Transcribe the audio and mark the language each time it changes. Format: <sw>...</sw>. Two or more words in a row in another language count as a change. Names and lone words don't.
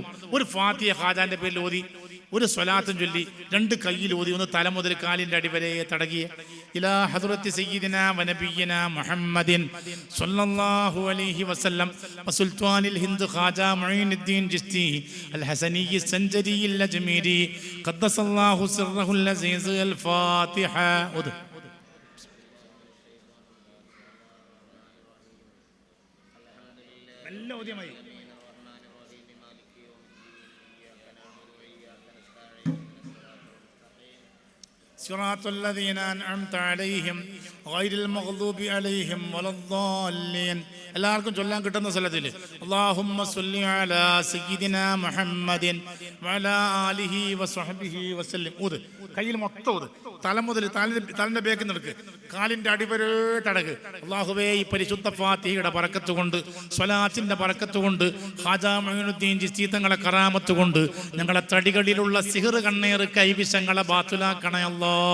<ml>ഒരു ഫാത്തിഹ ഹാജാന്റെ പേരിൽ ഓതി, ഒരു സ്വലാത്തും ചൊല്ലി, രണ്ട് കയ്യിൽ ഓതി, ഒന്ന് തല മുതൽ കാലിന്റെ അടിവരെ തടകിയ</ml> <ar>إلى حضرة سيدنا ونبينا محمد صلى الله عليه وسلم وسلطان الهند خواجه معين الدين چشتي الحسني السنجري الأجميري قدس الله سره العزيز.</ar> <ml>അൽ ഫാത്തിഹ. ഓത്. നല്ല ഓതിയമായി.</ml> <ar>صراط الذين أنعمت عليهم غير المغضوب عليهم ولا الضالين.</ar> <ml>എല്ലാവർക്കും ചൊല്ലാൻ കിട്ടുന്ന സ്ഥലത്തിൽ</ml> <ar>اللهم صل على سيدنا محمد وعلى آله وصحبه وسلم.</ar> <ml>ഊത്. കയ്യിൽ മൊത്തം ഊത്. തല മുതൽ തലന്റെ ബേക്ക് നടക്ക്, കാലിന്റെ അടിവരെ തടക്. അല്ലാഹുവേ, ഈ പരിശുദ്ധ ഫാത്തിഹയുടെ ബറക്കത്ത് കൊണ്ട്, സ്വലാത്തിന്റെ ബറക്കത്ത് കൊണ്ട്, ഖാജാ മുഈനുദ്ദീൻ ചിശ്തി തങ്ങളെ കറാമത്ത് കൊണ്ട് ഞങ്ങളെ തടികളിലുള്ള സിഹർ കണ്ണേറ് കൈവിഷങ്ങളെ ബാത്തുലാക്കണേ അല്ലാ.</ml>